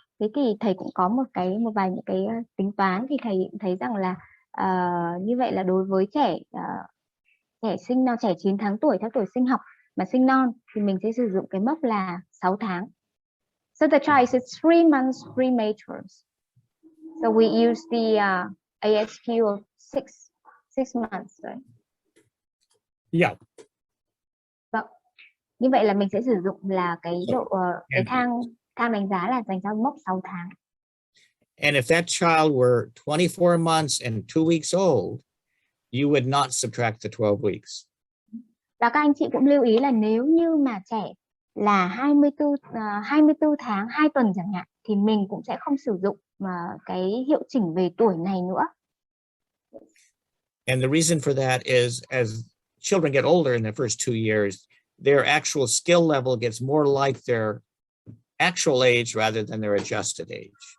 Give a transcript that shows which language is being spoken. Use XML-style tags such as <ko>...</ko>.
<vi>Thế thì thầy cũng có một vài những cái tính toán, thì thầy thấy rằng là như vậy là đối với trẻ sinh non, trẻ 9 tháng tuổi theo tuổi sinh học mà sinh non, thì mình sẽ sử dụng cái mốc là 6 tháng.</vi> <en>So the child is 3 months premature. So we use the ASQ of 6 months, right? Yeah.</en> <vi>Vâng. Như vậy là mình sẽ sử dụng là cái cái thang đánh giá là dành cho mốc 6 tháng.</vi> <en>And if that child were 24 months and 2 weeks old, you would not subtract the 12 weeks.</en> <vi>Và các anh chị cũng lưu ý là nếu như mà trẻ là 24 tháng 2 tuần chẳng hạn, thì mình cũng sẽ không sử dụng cái hiệu chỉnh về tuổi này nữa.</vi> <en>And the reason for that is as children get older in the first 2 years, their actual skill level gets more like their actual age rather than their adjusted age.</en>